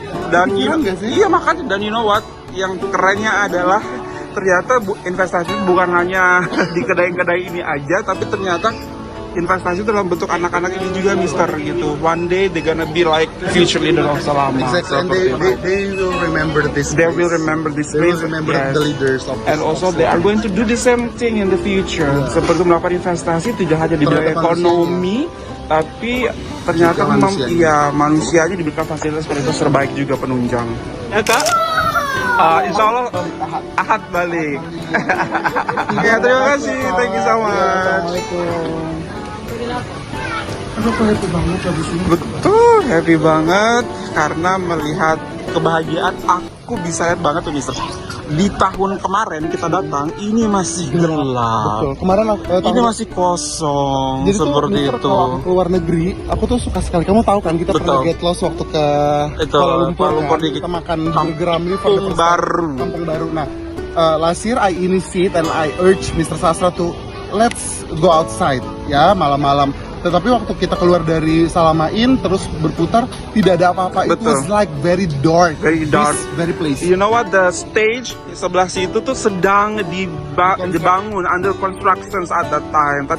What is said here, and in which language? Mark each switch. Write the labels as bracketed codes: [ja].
[id] Dan iya makanya, dan [en] you know what, [id] yang kerennya adalah ternyata investasi bukan hanya di kedai-kedai ini aja, tapi ternyata investasi dalam bentuk anak-anak ini juga, Mister, gitu. [en] One day they gonna be like future leader of Salama. Exactly, and they will remember this. They will remember this. They will remember the leaders of. And also they are going to do the same thing in the future. [id] Seperti melakukan investasi tidak hanya di bidang ekonomi, tapi ternyata memang manusianya diberikan fasilitas terbaik juga penunjang. Ya Kak? Insya Allah Ahad balik. Ya terima kasih, [en] thank you so much. [id] Aduh, happy banget habis ini. Betul, happy banget karena melihat kebahagiaan. Aku bisa lihat banget tuh Mister. Di tahun kemarin kita datang, ini masih gelap. Betul. Kemarin ini masih kosong. Jadi seperti tuh, itu. Kalau aku keluar negeri, aku tuh suka sekali. Kamu tahu kan kita pernah [en] get lost [id] waktu ke Kuala Lumpur kan? Kita makan burger Ramli Kampung Baru. Kampung Baru. [en] Nah, last year I initiate and I urge Mr. Sastra to let's go outside ya [id] malam-malam. Tetapi waktu kita keluar dari Salamain terus berputar tidak ada apa-apa. [en] It was like very dark. Very dark. Very place. You know what, the stage [id] sebelah situ tuh sedang dibangun, [en] under construction at that time.